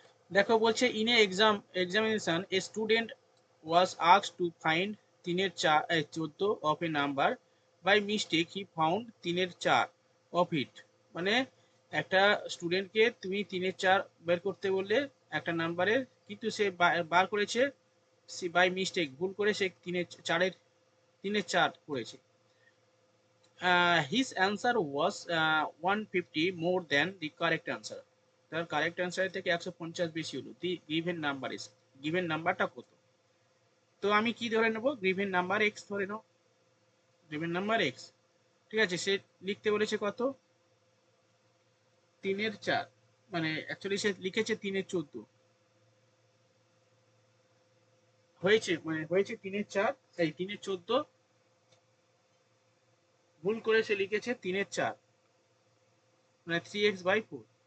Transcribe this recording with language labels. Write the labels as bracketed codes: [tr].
[en] দেখো বলছে in a examination a student was asked to find 3-14 of a number by mistake he found 3-4 of it. [bn] মানে একটা স্টুডেন্টকে তুমি 3-4 বের করতে বললে একটা নাম্বারের, কিন্তু সে বার করেছে বাই মিস্টেক, ভুল করে সে 3-4 করেছে। [en] His answer was 150 more than the correct answer. [bn] তার কারেক্ট অ্যান্সার থেকে 150 বেশি হলো। The given number is, given নাম্বারটা কত? তো আমি কি ধরে নেব? গিভেন নাম্বার এক্স ধরে নাও, গিভেন নাম্বার এক্স। ঠিক আছে, সে লিখতে বলেছে কত? 3-4, মানে অ্যাকচুয়ালি সে লিখেছে 3-14 হয়েছে, মানে হয়েছে 3-4, এই 3-14 ভুল করে সে লিখেছে 3-4, মানে 3x/4।